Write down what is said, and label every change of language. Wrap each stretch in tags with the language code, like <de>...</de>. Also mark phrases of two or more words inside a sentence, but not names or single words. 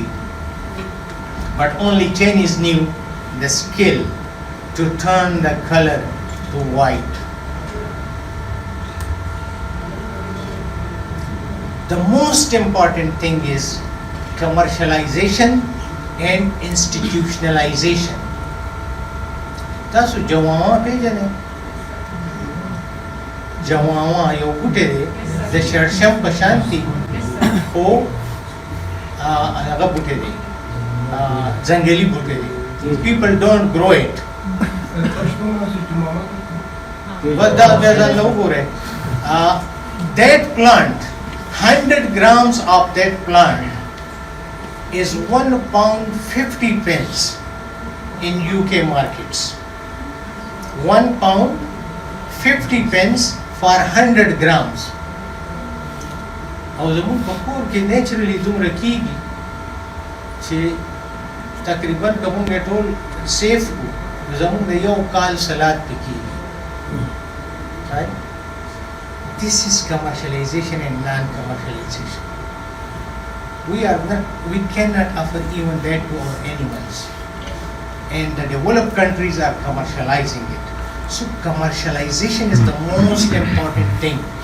<en>But only Chinese knew the skill to turn the color to white. The most important thing is commercialization and institutionalization.</en> <ps>تاسو جوانوا پیژنئ؟ جوانوا یو بوټی دی د شړشم په شان دی خو هغه بوټی دی ځنګلي بوټی دی.</ps> <en>People don't grow it.</en> <ps>بس دا بیا ځان له وګورئ.</ps> <en>That plant, 100 grams of that plant is £1.50 in UK markets. £1.50 for 100 grams.</en> <ps>او زمون په کور کې نیچرلی دومره کیږي چې تقریبا که مونږ یې ټول سیف کړو زمون د یو کال سلاد پې کیږي.</ps> <en>Right? This is commercialization and non-commercialization. We cannot offer even that to our animals. And the developed countries are commercializing it. So commercialization is the most important thing.</en>